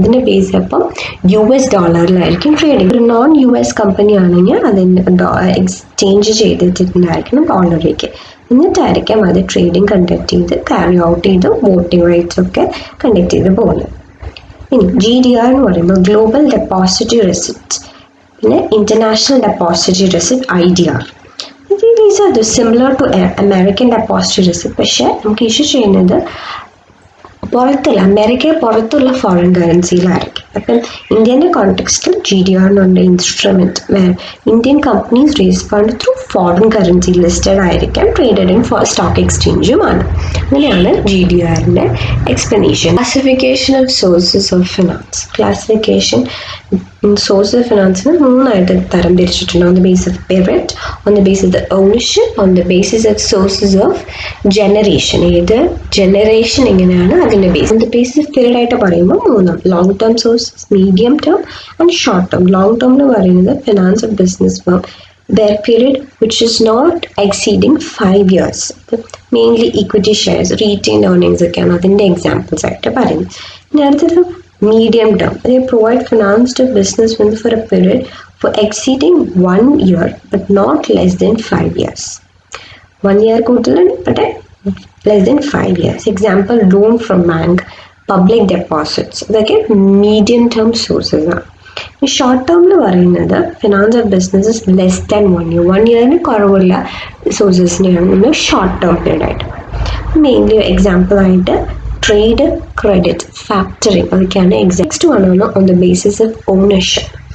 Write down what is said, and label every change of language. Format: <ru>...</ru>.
<ml>അതിൻ്റെ ബേസ് അപ്പം US ഡോളറിലായിരിക്കും trading. ഒരു നോൺ US കമ്പനി ആണെങ്കിൽ അതിന് എക്സ്ചേഞ്ച് ചെയ്തിട്ടുണ്ടായിരിക്കണം ഡോളറിലേക്ക്. എന്നിട്ടായിരിക്കും അത് ട്രേഡിംഗ് കണ്ടക്ട് ചെയ്ത് ക്യാരി ഔട്ട് ചെയ്ത് വോട്ടിംഗ് റൈറ്റ്സ് ഒക്കെ കണ്ടക്ട് ചെയ്ത് പോകുന്നത്. ഇനി GDR എന്ന് പറയുമ്പോൾ ഗ്ലോബൽ ഡെപ്പോസിറ്റ് റെസിപ്റ്റ്, പിന്നെ international deposit receipt IDR.</ml> <en>These are similar to American depository receipt.</en> <ml>പക്ഷേ നമുക്ക് ഇഷ്യൂ ചെയ്യുന്നത് പുറത്തുള്ള അമേരിക്ക പുറത്തുള്ള ഫോറിൻ കറൻസിയിലായിരിക്കും. അപ്പം ഇന്ത്യൻ്റെ കോണ്ടെക്സ്റ്റിൽ GDR എന്നുള്ള instrument</ml> <en>where Indian companies raise fund through foreign currency</en> <ml>listed ആയിരിക്കാം, ട്രേഡഡ് ഇൻ സ്റ്റോക്ക് എക്സ്ചേഞ്ചുമാണ്. അങ്ങനെയാണ് GDRൻ്റെ explanation. Classification of sources of finance. Classification source of ഫിനാൻസിന് മൂന്നായിട്ട് തരം തിരിച്ചിട്ടുണ്ട്.</ml> <en>On the base of period, on the base of the ownership, on the basis of sources of generation.</en> <ml>ഏത് generation എങ്ങനെയാണ് അതിൻ്റെ base. On the basis of period ആയിട്ട് പറയുമ്പോൾ മൂന്നാണ്: long term sources, medium term and short term.</ml> <en>long term</en> <ml>എന്ന് പറയുന്നത്</ml> <en>Finance of business firm their period which is not exceeding 5 years. Mainly equity shares, retained earnings</en> <ml>ഒക്കെയാണ് അതിൻ്റെ examples ആയിട്ട് പറയുന്നത്. ഇനി അടുത്തത് medium term.</ml> <en>They provide finance to businessmen for a period for exceeding 1 year but not less than 5 years. 1 year</en> <ml>കൂടുതൽ</ml> <en>but less than 5 years. Example, loan from bank, public deposits.</en> <ml>ഇതൊക്കെ medium term sources ആണ്. ഈ short ടേമിൽ പറയുന്നത് finance of business less than 1 year. 1 yearന് കുറവുള്ള സോഴ്സസിനെയാണ് നമ്മൾ short term period ആയിട്ട്. Mainly example ആയിട്ട് ട്രേഡ്, ക്രെഡിറ്റ്, ഫാക്ടറിങ് അതൊക്കെയാണ് next വണ്ണാണ് on the basis of ownership.</ml>